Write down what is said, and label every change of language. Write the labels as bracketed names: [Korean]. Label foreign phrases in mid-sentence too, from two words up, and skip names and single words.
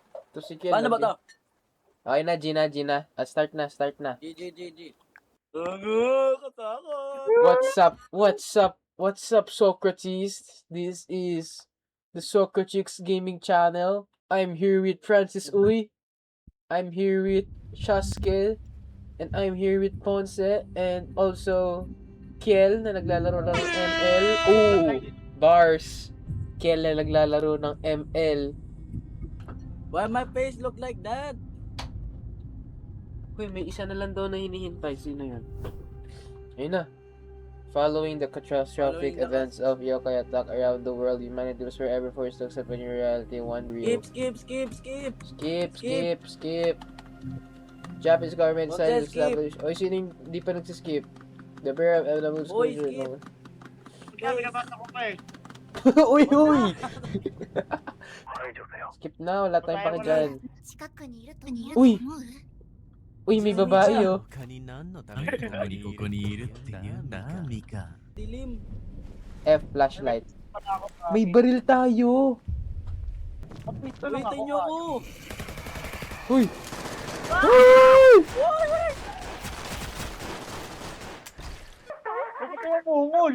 [Filipino] To si Kiel. Paano ba to? Okay na, Gina. Start na. GG. Katakot. [English] What's up, Socrates? This is the Socrates Gaming Channel. I'm here with Francis Uy. I'm here with Shaskel. And I'm here with Ponce. And also, [Filipino] Kiel na naglalaro ng ML. Oh, bars. Kiel na naglalaro ng ML. [English] Why my face look like that? [Filipino] Uy, may isa na lang daw na hinihintay. Sino yun? Ayun na. [English] Following the catastrophic events of yokai attack around the world, humanity was forever forced to accept a new reality, one real. Skip. Japanese government [Filipino] Wag [English] decided to skip. establish... [Filipino] Oy, sino yung di pa nagsiskip? [English] The Bureau of Elemental [Filipino] Oy, [English] Schools... skip. [Filipino] Kaya binabasa ko pa eh. Uy! Skip na, wala tayong pake dyan. [Japanese] 近くにいると思う [Filipino] Uy! Uy, may babae oh. [Japanese] 他に何のためにここにいるって言うんだミカ [Filipino] Dilim. F, flashlight. May baril tayo! Ito lang [English] Waitin [Filipino] ako. nyo ako. Uy! Uy! Bakit kayo bungol?